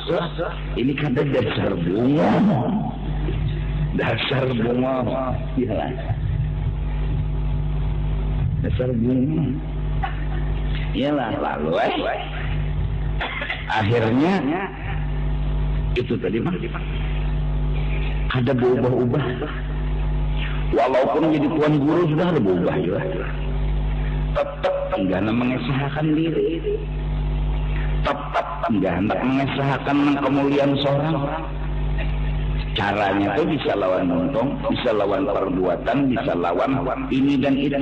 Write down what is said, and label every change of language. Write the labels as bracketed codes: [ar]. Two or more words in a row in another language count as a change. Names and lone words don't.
[bjn] Ini kada dasar bungol. Dasar bungol. Ya. Dasar bungol. [id] Iyalah, lalu akhirnya itu tadi mah ada berubah-ubah. Walaupun jadi tuan guru sudah ada berubah juga. Tetap enggak mengesahkan diri. Tetap enggak hendak mengesahkan kemuliaan seorang. Caranya tuh bisa lawan untung, bisa lawan perbuatan, bisa lawan ini dan itu.